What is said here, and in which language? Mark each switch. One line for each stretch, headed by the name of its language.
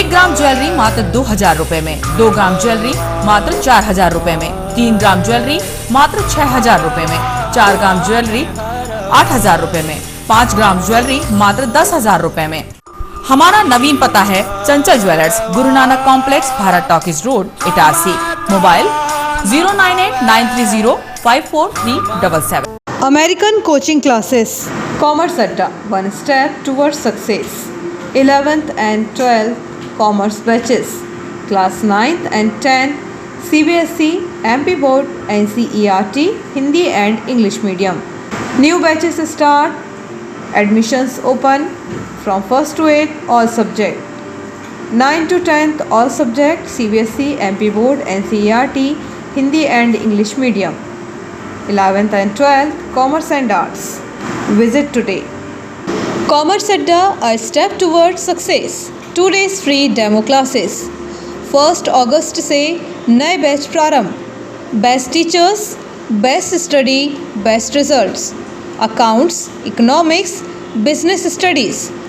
Hindi: 1 ग्राम jewellery मात्र 2000 रुपए में, 2 ग्राम ज्वेलरी मात्र 4000 रुपए में, 3 ग्राम ज्वेलरी मात्र 6000 रुपए में, 4 ग्राम ज्वेलरी 8000 रुपए में, 5 ग्राम ज्वेलरी मात्र 10,000 रुपए में। हमारा नवीन पता है चंचल jewellers, Guru Nanak complex, Bharat talkies road, Itarsi. Mobile 09893054377।
English: American coaching classes, Commerce Adda, one step towards success. 11th and 12th Commerce batches, Class 9th and 10th CBSE, MP Board, NCERT, Hindi and English medium. New batches start. Admissions open from 1st to 8th, all subject. 9th to 10th, all subject, CBSE, MP Board, NCERT, Hindi and English medium. 11th and 12th Commerce and Arts. Visit today. Commerce Adda, a step towards success. 2 days free demo classes. 1st August
Hindi: से नए batch प्रारंभ।
English: Best teachers, best study, best results. Accounts, economics, business studies.